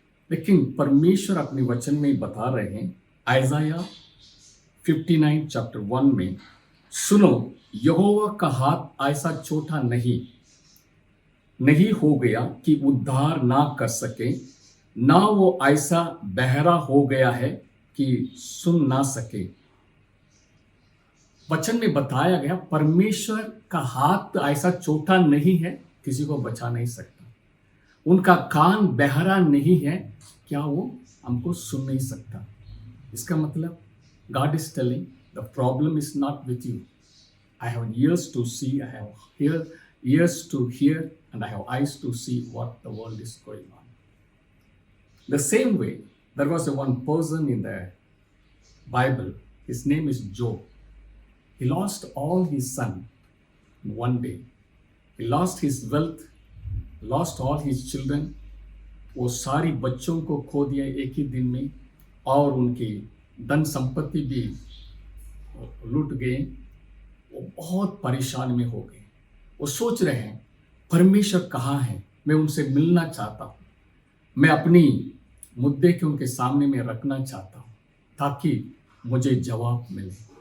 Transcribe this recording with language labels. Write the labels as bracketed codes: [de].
[hi] लेकिन परमेश्वर अपने वचन में बता रहे हैं, आइज़ाया 59 चैप्टर 1 में, सुनो, यहोवा का हाथ ऐसा छोटा नहीं हो गया कि उद्धार ना कर सके, ना वो ऐसा बहरा हो गया है कि सुन ना सके। वचन में बताया गया परमेश्वर का हाथ ऐसा छोटा नहीं है, किसी को बचा नहीं सकता। उनका कान बहरा नहीं है, क्या वो हमको सुन नहीं सकता? इसका मतलब [en] God is telling the problem is not with you. I have ears to see, I have ears to hear, and I have eyes to see what the world is going on. The same way, there was one person in the Bible, his name is Job. He lost all his son in one day. He lost his wealth, lost all his children. [hi] वो सारी बच्चों को खो दिया एक ही दिन में, और उनकी धन संपत्ति भी लूट गए। वो बहुत परेशान में हो गए। वो सोच रहे हैं, परमेश्वर कहाँ है? मैं उनसे मिलना चाहता हूँ, मैं अपनी मुद्दे के उनके सामने में रखना चाहता हूँ ताकि मुझे जवाब मिले।